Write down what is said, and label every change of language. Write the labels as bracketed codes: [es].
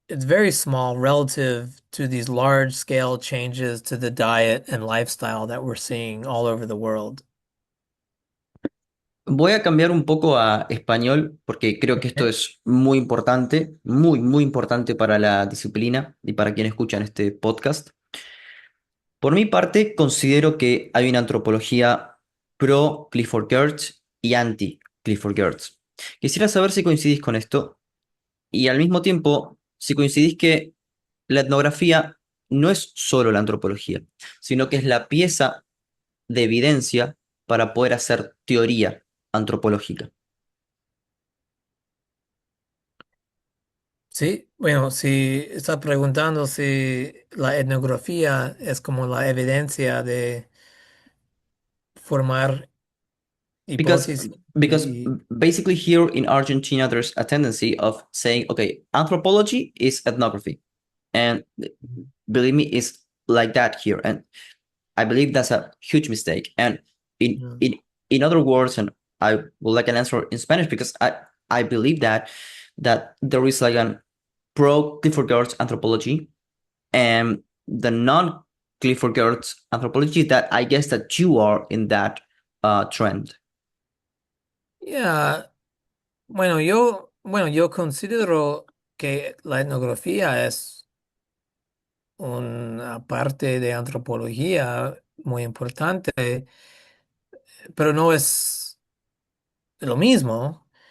[en] It's very small relative to these large scale changes to the diet and lifestyle that we're seeing all over the world. [es] Voy a cambiar un poco a español porque creo que esto [en] Okay. [es] es muy importante, muy, muy importante para la disciplina y para quienes escuchan este podcast. Por mi parte, considero que hay una antropología pro Clifford Geertz y anti Clifford Geertz. Quisiera saber si coincidís con esto y al mismo tiempo si coincidís que la etnografía no es solo la antropología, sino que es la pieza de evidencia para poder hacer teoría antropológica. Sí, bueno, si está preguntando si la etnografía es como la evidencia de formar [en] Because [es] hipótesis [en] because [es] y... [en] basically here in Argentina there's a tendency of saying, okay, anthropology is ethnography. And believe me, it's like that here. And I believe that's a huge mistake. And in Mm. in in other words, and I would like an answer in Spanish because I believe that there is like an pro Clifford Geertz anthropology and the non Clifford Geertz anthropology that I guess that you are in that trend. [es] Yeah, bueno, yo considero que la etnografía es una parte de antropología muy importante, pero no es lo mismo.